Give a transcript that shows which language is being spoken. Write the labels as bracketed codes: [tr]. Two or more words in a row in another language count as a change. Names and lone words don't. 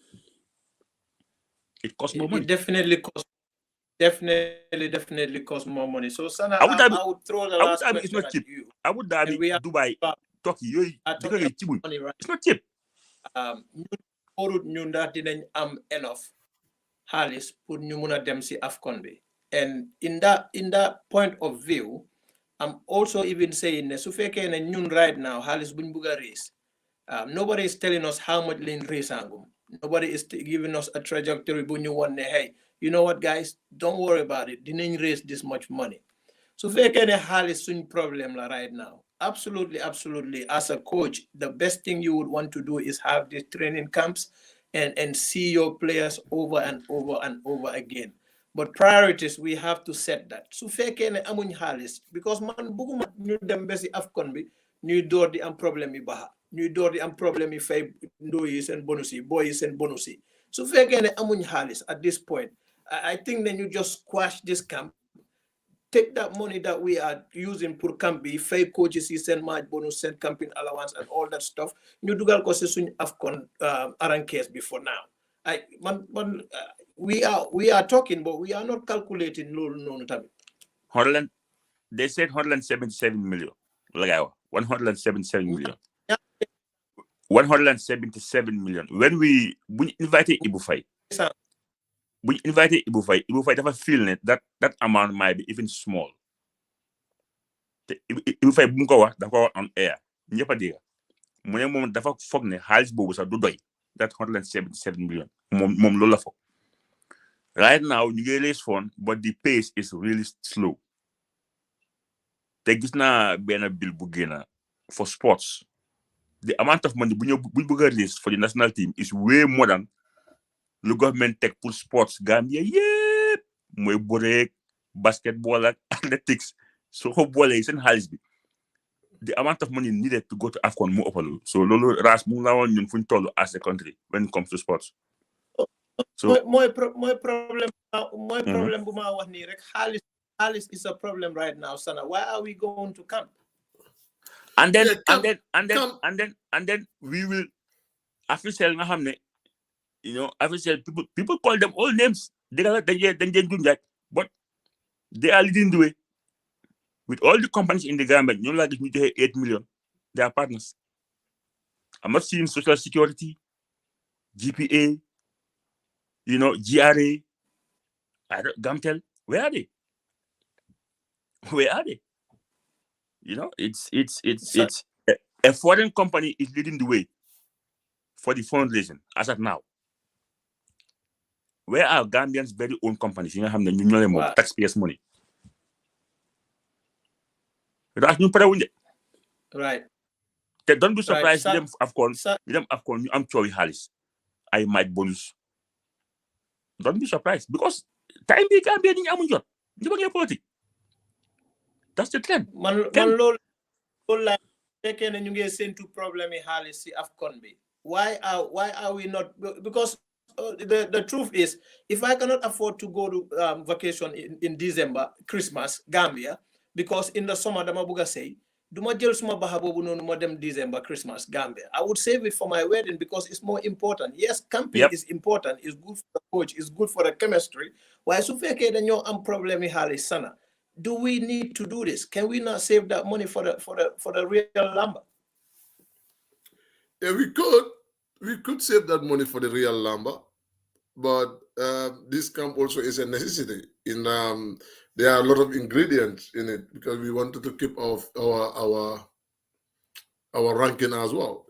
[en] It costs more money. It definitely costs more money. So, Sana, I would throw the last question it's not cheap. you. Abu Dhabi, Dubai, Turkey, it's not cheap. [wo] Enough halis pour ñu mëna dem ci AFCON bi. [en] And in that point of view, I'm also even saying [wo] ne su fekkee ne ñun [en] right now [wo] halis buñ bëgg raise. [en] Nobody is telling us how much [wo] lañ raise angum. [en] Nobody is giving us a trajectory [wo] bu ñu won ne [en] hey, you know what guys, don't worry about it. Dinañ raise this much money. [wo] Su fekkee ne halis suñ problem la [en] right now. Absolutely. As a coach, the best thing you would want to do is have these training camps and see your players over and over and over again. But priorities, we have to set that. [wo] So fekkee ne amuñ xaalis because man bëgguma ñu dem ba si AFCON bi ñuy door di am problème yi baxa ñuy door di am problème yi fay ndoo yi seen bonus yi boy yi seen bonus yi. So fekkee ne amuñ xaalis [en] at this point, I think that you just squash this camp, take that money that we are using for campaign, fake coaches, send match bonus, send campaign allowance, and all that stuff. [wo] Ñu dugal ko ci suñ AFCON [en] arrangements before now. We are talking, but we are not calculating no time. They said 177 million. Like 177 million. 177 million. When we invited Ibu Faye, Ibu Faye dafa feel that amount might be even small. [wo] Ibu Faye bu mu ko wax dafa ko wax [en] on air [wo] ñëpp a dégg mu ne moom dafa foog ne xaalis boobu sax du doy [en] that 177 million [wo] moom loolu la foog. [en] Right now [wo] ñu ngi [en] raise fund but the pace is really slow. [wo] Te gis naa benn bill bu génn [en] for sports. The amount of money [wo] bu bëgg a raise [en] for the national team is way more than the government take [wo] pour sports Gambia yépp mooy bëre basketball ak athletics so ko boole seen xaalis bi [en] the amount of money needed to go to AFCON [wo] mu ëpp loolu so loolu ras mu la woon ñun fuñ toll [en] as a country when it comes to sports. So [wo] mooy problème bu ma wax nii rek xaalis [en] is a problem right now, [wo] Sana. [en] Why are we going to camp? And then we will official [wo] nga xam ne [en] official people call them all names. [wo] Dañ leen [en] but they are leading the way. With all the companies in the Gambia, [wo] ñu la gis ñu joxe [en] 8 million. They are partners. I'm not seeing Social Security, GPA, GRA, Gamtel. Where are they? Where are they? It's a foreign company is leading the way for the fundraising as of now. Where are Gambians' very own companies? You know, taxpayers' money. Right. Don't be surprised. Them AFCON. I'm Choi Harris. I might bonus. Don't be surprised because time be Gambia [wo] ni amun jot. Ñu bëgg politique. [en] That's the trend. [wo] Man loolu la fekkee ne ñu ngi séntu problème yi xaalis ci AFCON bi. [en] Why are we not? Because the truth is, if I cannot afford to go to vacation in December, Christmas, Gambia, because in the summer, [wo] dama buga say, duma jël suma baxa bobu nonu mo dem December, Christmas, Gambia. [en] I would save it for my wedding because it's more important. Yes, camping is important. It's good for the coach. It's good for the chemistry. [wo] Why su fekkee dañoo am problème yi xaalis Sana? [en] Do we need to do this? Can we not save that money for the real Lamba? Yeah, we could save that money for the real Lamba, but this camp also is a necessity. There are a lot of ingredients in it because we wanted to keep our ranking as well.